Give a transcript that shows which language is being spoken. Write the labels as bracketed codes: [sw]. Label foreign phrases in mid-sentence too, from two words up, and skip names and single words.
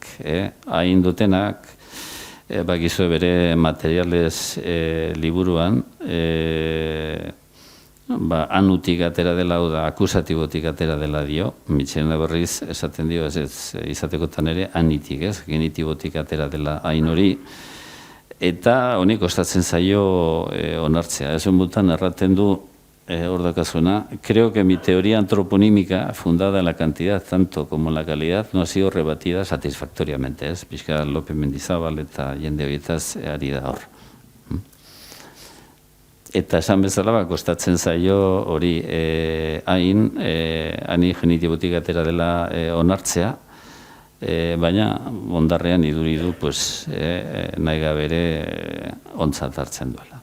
[eu] Hain dutenak, bakizue bere materiales liburuan, anutik atera dela, da akusatibotik atera dela dio, Mitxena berriz esaten dio, ez izatekotan ere, anitik, ez, genitibotik atera dela hain hori, eta honek kostatzen zaio onartzea. Ez honbutan erraten du hor dakazuna, [es] creo que mi teoría antroponímica, fundada en la cantidad tanto como en la calidad, no ha sido rebatida satisfactoriamente, ez? [eu] Pixka López Mendizabal eta jende horietaz ari da hor. Eta esan bezala, kostatzen zaio hori hain, ani genitibotik atera dela onartzea, baina ondarrean iduri du nahi gabere ontzat hartzen duela.